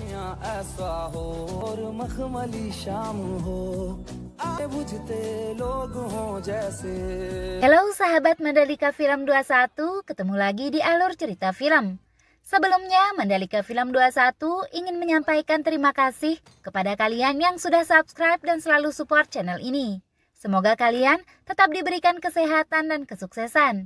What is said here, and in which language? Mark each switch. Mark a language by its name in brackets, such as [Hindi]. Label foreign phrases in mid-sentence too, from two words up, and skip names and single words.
[Hindi] ऐसा हो और मखमली शाम हो आए बुझते लोग हों जैसे. [Indonesian] Halo sahabat Mandalika Film 21, ketemu lagi di alur cerita film. Sebelumnya, Mandalika Film 21 ingin menyampaikan terima kasih kepada kalian yang sudah subscribe dan selalu support channel ini. Semoga kalian tetap diberikan kesehatan dan kesuksesan.